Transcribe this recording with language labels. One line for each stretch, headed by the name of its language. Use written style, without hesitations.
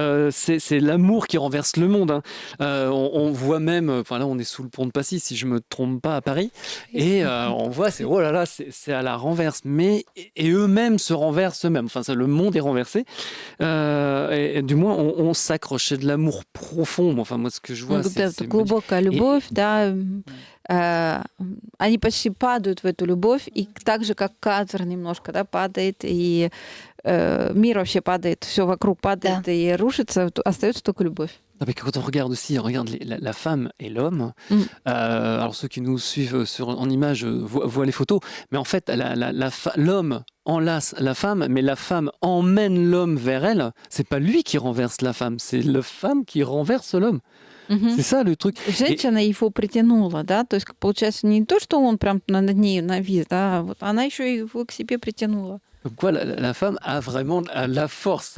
French: C'est l'amour qui renverse le monde. Hein. On voit même, enfin là, on est sous le pont de Passy, si je me trompe pas, à Paris, et on voit, oh là là, c'est à la renverse. Et eux-mêmes se renversent eux-mêmes. Enfin, le monde est renversé. Et du moins, on s'accroche. C'est de l'amour profond. Enfin, moi, ce que je vois, c'est
Russian: глубокая любовь, да. Они почти падают в эту любовь, и так же, как кадр немножко, да, падает, и мир вообще падает, все вокруг падает и рушится, остается только любовь.
French: Quand on regarde aussi, regarde la femme et l'homme. Alors ceux qui nous suivent en image voient les photos, mais en fait l'homme enlace la femme, mais la femme emmène l'homme vers elle. C'est pas lui qui renverse la femme, c'est la femme qui renverse l'homme. C'est ça le truc.
Russian: Женщина его притянула, да, то есть получается не то, что он прям над ней навис, да, вот она еще его к себе притянула.
French: Comme quoi, la femme a vraiment la force.